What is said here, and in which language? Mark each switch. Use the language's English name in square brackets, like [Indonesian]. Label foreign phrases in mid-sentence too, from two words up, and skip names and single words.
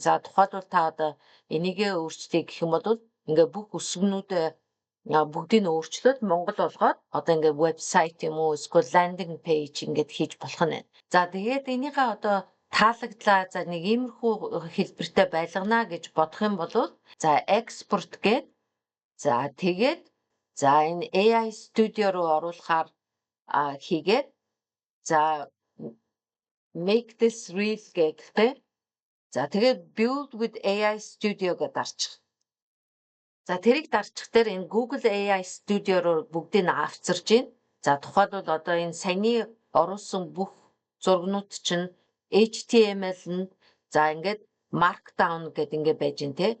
[Mongolian] За тухайлбал та одоо энийгээ өөрчлөе гэх юм бол ингээд бүх өсгөнүүдээ бүгдийг нь өөрчлөөд монгол болгоод одоо ингээд вебсайт юм уу эсвэл [English] landing page [Mongolian] ингээд хийж болох нь байна. За тэгээд энийгээ одоо таалагдлаа за нэг иймэрхүү хэлбэртэй байлгана гэж бодох юм бол за экспорт гээд за тэгээд за энэ AI Studio руу оруулахаар хийгээд за [English] make this real [Mongolian] гэдэг за тэгээд [English] build with AI Studio [Mongolian] гэдээ дарчих. За тэрийг дарчих дээр энэ Google AI Studio руу бүгдийг нь авчирж байна. За тухайлбал одоо энэ саяны оруулсан бүх зургнууд чинь HTML нь за ингээд markdown гэдэг ингээд байж гин те.